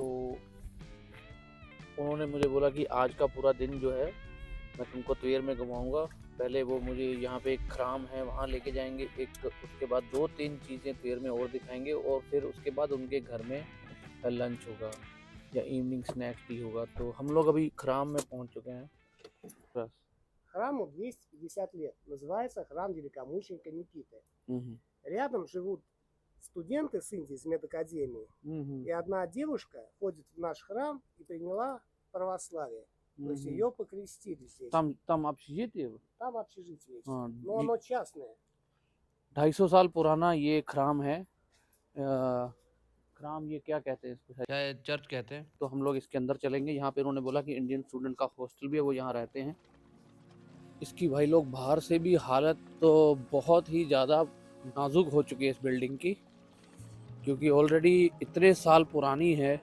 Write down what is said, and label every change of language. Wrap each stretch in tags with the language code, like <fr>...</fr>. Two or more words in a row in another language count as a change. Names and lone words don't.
<hi>तो उन्होंने मुझे बोला कि आज का पूरा दिन जो है मैं तुमको त्वेर में घुमाऊंगा। पहले वो मुझे यहाँ पे एक खराम है वहाँ लेके जाएंगे, एक उसके बाद 2-3 चीज़ें त्वेर में और दिखाएंगे, और फिर उसके बाद उनके घर में लंच होगा या</hi> <en>evening snacks</en> <hi>भी होगा। तो हम लोग अभी खराम में पहुँच चुके हैं बस।</hi> <ru>Храму 250 лет. Называется храм великомученика Никиты. हम्म Рядом живут студенты с Индии, из медакадемии. हम्म И одна девушка ходит в наш храм и приняла православие. То есть ее покрестили здесь. там общежитие, Там общежитие есть.</ru> <hi>हाँ,</hi> <ru>Но оно частное.</ru> <hi>250 साल पुराना ये खराम है। खराम ये क्या कहते हैं इसको शायद, शायद चर्च कहते हैं। तो हम लोग इसके अंदर चलेंगे। यहाँ पे उन्होंने बोला कि</hi> <en>Indian student</en> <hi>का हॉस्टल भी है, वो यहाँ रहते हैं। इसकी भाई लोग बाहर से भी हालत तो बहुत ही ज़्यादा नाजुक हो चुकी है इस बिल्डिंग की, क्योंकि ऑलरेडी इतने साल पुरानी है।</hi>